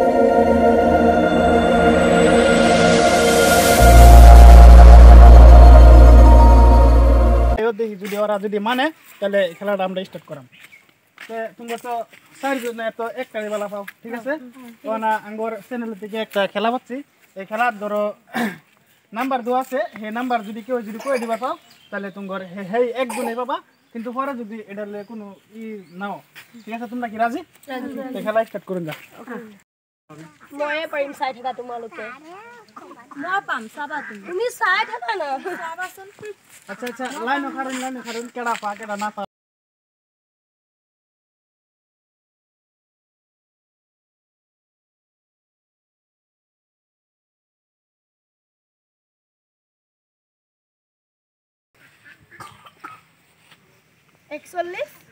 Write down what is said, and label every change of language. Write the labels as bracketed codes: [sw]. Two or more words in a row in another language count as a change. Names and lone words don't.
[bn] দেখি যদি ওরা যদি মানে তাহলে খেলাটা আমরা স্টার্ট করাম তোমরা তো চারজন তো একটা বেলা পাও ঠিক আছে তো না আঙ্গর চ্যানেল থেকে একটা খেলা পাচ্ছি এই খেলার ধরো নাম্বার দেওয়া আছে সেই নাম্বার যদি কেউ যদি কয়ে দিবা পাও তাহলে তোমার হেই একজনে পাবা কিন্তু পরে যদি এটা কোনো ই নাও ঠিক আছে তোমরা কি রাজি খেলা স্টার্ট করুন যা [as] ময়ে পাৰিম চাই থাকা তোমালোকে মই পাম চাবা তুমি চাই থাকা না চাবাচোন [bn] আচ্ছা আচ্ছা লাইন খারুন কেডা পা কেডা না পা একচল্লিশ